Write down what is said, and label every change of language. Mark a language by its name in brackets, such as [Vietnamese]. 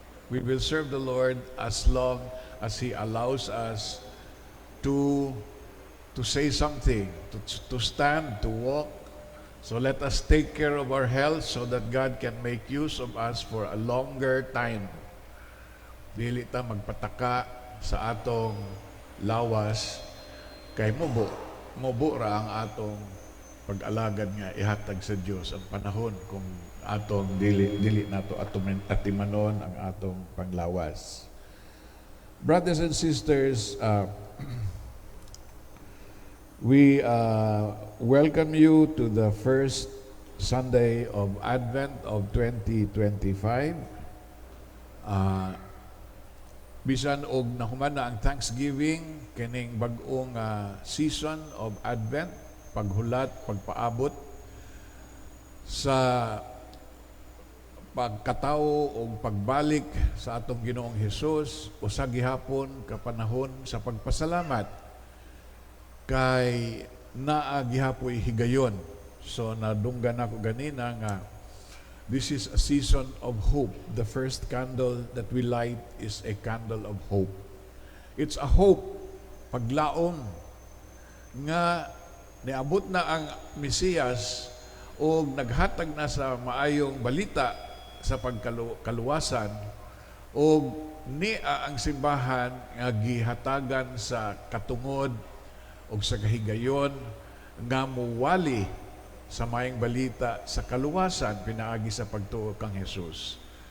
[English] We will serve the Lord as long as He allows us to say something, to stand, to walk. So let us take care of our health so that God can make use of us for a longer time. [Cebuano] dili ta magpataka sa atong lawas kay mubo ra ang atong pag-alagad nga ihatag sa Dios ang panahon kung atong dili nato atimanon ang atong panglawas. [English] Brothers and sisters, we welcome you to the first Sunday of Advent of 2025. [Cebuano] Bisan og nahuman na ang Thanksgiving, kining bag-ong [English] season of Advent, [Cebuano] paghulat, pagpaabot sa pagkatawo o pagbalik sa atong Ginoong Hesus o sa gihapon kapanahon sa pagpasalamat kay naa gihapoy higayon. So nadunggan ako ganina nga [English] this is a season of hope. The first candle that we light is a candle of hope. It's a hope, [Cebuano] paglaom nga niabot na ang Mesiyas o naghatag na sa maayong balita sa pagkaluwasan o niya ang simbahan nga gihatagan sa katungod o sa kahigayon nga muwali sa maayong balita sa kaluwasan pinaagi sa pagtuo kang Hesus.